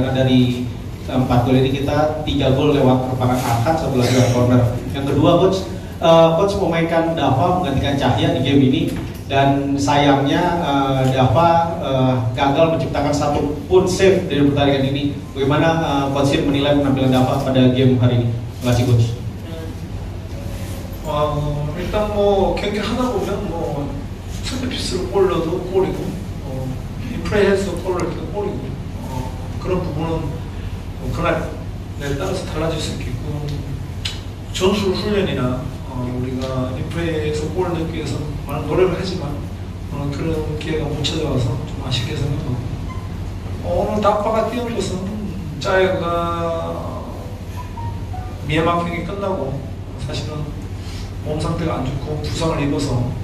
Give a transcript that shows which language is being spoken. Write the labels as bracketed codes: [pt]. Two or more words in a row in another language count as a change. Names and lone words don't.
[id] Karena dari 4 gol ini kita 3 gol lewat reparan angkat, 1 lagi lewat corner. Yang kedua Coach memainkan Dava menggantikan Cahya di game ini, dan sayangnya Dava gagal menciptakan satu pun save dari pertandingan ini. Bagaimana Coach Sin menilai penampilan Dava pada game hari ini? Terima kasih Coach. [ko] 일단 뭐 경기 하다 보면 뭐 세트피스로 골 넣어도 골이고 인프레해서 골을 넣어도 골이고 그런 부분은 그날에 따라서 달라질 수 있겠고 전술 훈련이나 우리가 인프레에서 골을 넣기 위해서 많은 노력을 하지만 그런 기회가 못 찾아와서 좀 아쉽게 생각하고 오늘 다파가 뛰는 것은 짜이가 미얀마 경기 끝나고 사실은 몸 상태가 안 좋고 부상을 입어서